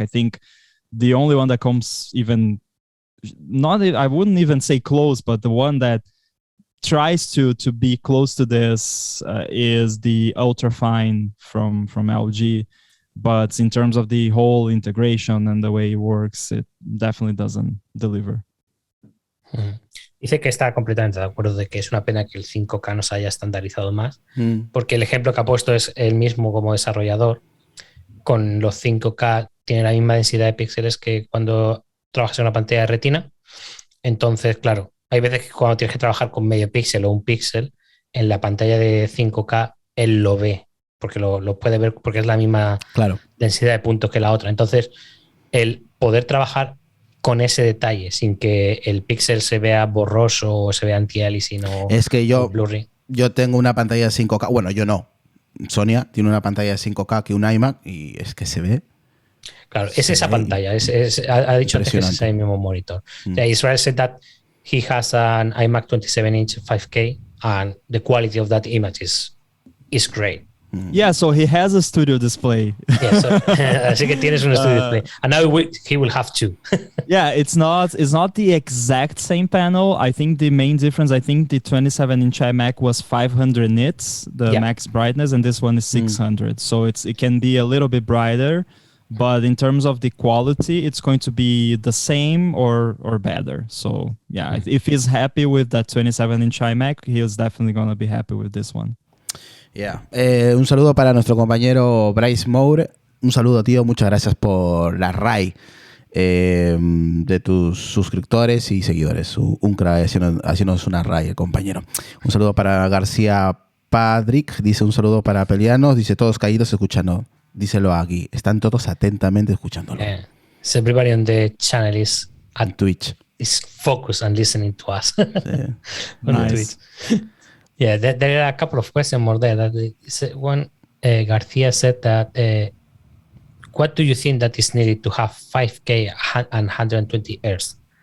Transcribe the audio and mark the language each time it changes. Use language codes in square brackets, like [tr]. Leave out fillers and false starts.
[en] I think the only one that comes even not, I wouldn't even say close, but the one that tries to be close to this is the Ultrafine from LG. But in terms of the whole integration and the way it works, it definitely doesn't deliver. [es] Dice que está completamente de acuerdo de que es una pena que el 5K no se haya estandarizado más, porque el ejemplo que ha puesto es el mismo como desarrollador. Con los 5K tiene la misma densidad de píxeles que cuando trabajas en una pantalla de retina. Entonces, claro, hay veces que cuando tienes que trabajar con medio píxel o un píxel, en la pantalla de 5K él lo ve, porque lo puede ver porque es la misma densidad de puntos que la otra. Entonces, el poder trabajar con ese detalle, sin que el píxel se vea borroso o se vea anti-aliasing o es que [en] blurry. [es] Yo tengo una pantalla de 5K, bueno, yo no. Sonia tiene una pantalla de 5K que un iMac y es que se ve Claro, es esa pantalla. Ha dicho antes que es ese mismo monitor. [en] Israel said that he has an iMac 27-inch 5K and the quality of that image is great. Yeah, so he has a studio display. Yeah, so, [es] así que tienes un studio display. [en] And now he will have two. Yeah, it's not the exact same panel. I think the main difference, the 27-inch iMac was 500 nits, the max brightness, and this one is 600. So it can be a little bit brighter, but in terms of the quality, it's going to be the same or better. So yeah, if he's happy with that 27-inch iMac, he is definitely going to be happy with this one. Yeah. [es] Un saludo para nuestro compañero Bryce Moore. Un saludo, tío. Muchas gracias por la RAI de tus suscriptores y seguidores. Un crack haciéndonos una RAI, el compañero. Un saludo para García Padrick. Dice un saludo para Pelianos. Dice todos caídos escuchando. Díselo aquí. Están todos atentamente escuchándolo. [en] Yeah. So everybody on the channel is at Twitch. Is focused on listening to us. [es] Sí. [en] Nice. Twitch. Yeah, there are a couple of questions more there. One, Garcia said that, what do you think that is needed to have 5K and 120 Hz?